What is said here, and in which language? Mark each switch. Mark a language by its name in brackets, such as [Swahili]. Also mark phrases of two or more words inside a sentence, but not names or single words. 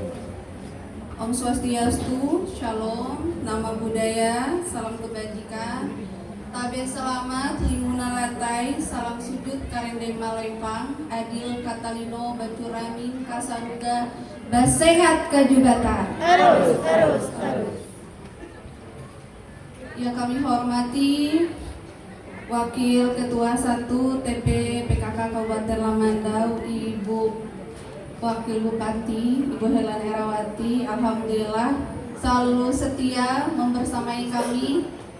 [Indonesian] Om Swastiastu, Shalom, Nama Budaya, Salam Kebajikan, Tabe Selamat, [Kendayan] Limuna Latai, Salam Sujud, Karende Malempang, Adil Katalino, Bacuramin, Kasaruga, Basehat Kajubata. [Indonesian] Terus. Yang kami hormati Wakil Ketua 1 TP PKK Kabupaten Lamandau, Ibu Wakil Bupati, Ibu Helan Herawati, alhamdulillah selalu setia membersamai kami.